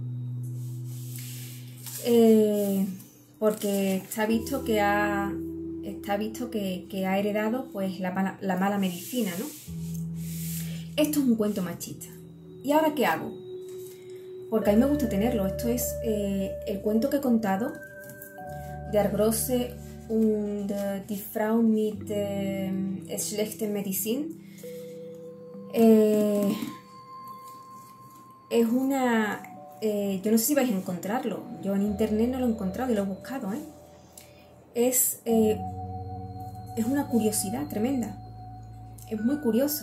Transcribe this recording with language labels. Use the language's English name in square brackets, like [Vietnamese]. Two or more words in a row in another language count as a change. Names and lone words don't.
[Spanish] Porque está visto que ha heredado pues la mala medicina, ¿no? Esto es un cuento machista. ¿Y ahora qué hago? Porque a mí me gusta tenerlo. Esto es el cuento que he contado, Der große und die Frau mit schlechten Medizin. Es una... yo no sé si vais a encontrarlo. Yo en internet no lo he encontrado y lo he buscado, ¿eh? Es una curiosidad tremenda. Es muy curioso.